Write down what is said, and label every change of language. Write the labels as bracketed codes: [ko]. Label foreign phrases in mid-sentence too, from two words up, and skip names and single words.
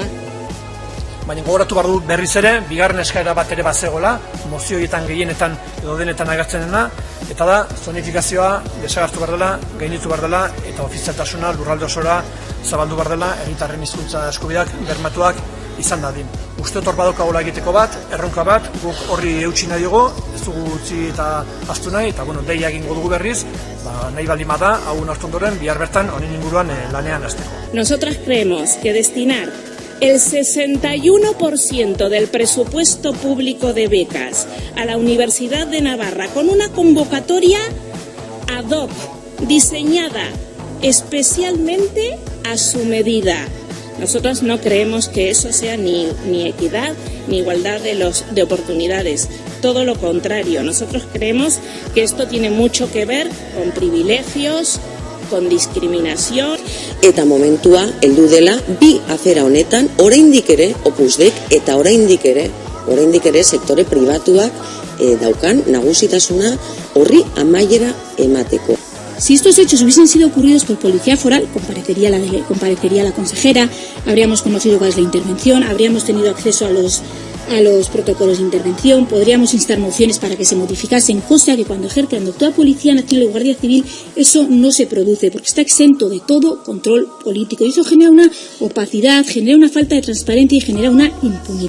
[eu] Baina gogoratu behar dut berriz ere, bigarren eskaera bat ere bazegola, mozioietan gehienetan edo denetan agertzen dena, eta da, zonifikazioa desagertu behar dela, gainditu behar dela, eta ofizialtasuna lurralde osora zabaldu behar dela, herritarren hizkuntza eskubideak bermatuak izan dadin. Uste hor badaukagola egiteko bat, erronka bat, guk horri eutsi nahi dugu, ez dugu utzi eta astu nahi, eta deia egingo dugu berriz, nahi baldin bada, hau hartu ondoren, bihar bertan honen inguruan lanean hasteko. [es] Nosotras creemos que destinar el 61% del presupuesto público de becas a la Universidad de Navarra con una convocatoria ad hoc, diseñada especialmente a su medida. Nosotros no creemos que eso sea ni equidad ni igualdad de oportunidades. Todo lo contrario, nosotros creemos que esto tiene mucho que ver con privilegios, con discriminación. [eu] Eta momentua heldu dela bi afera honetan oraindik ere Opusdek eta oraindik ere sektore pribatuak daukan nagusitasuna horri amaiera emateko. [es] Si estos hechos hubiesen sido ocurridos por Policía Foral, comparecería la consejera, habríamos conocido cuál es la intervención, habríamos tenido acceso a los protocolos de intervención, podríamos instar mociones para que se modificasen, cosa que cuando ejercen toda Policía Nacional y Guardia Civil eso no se produce, porque está exento de todo control político y eso genera una opacidad, genera una falta de transparencia y genera una impunidad.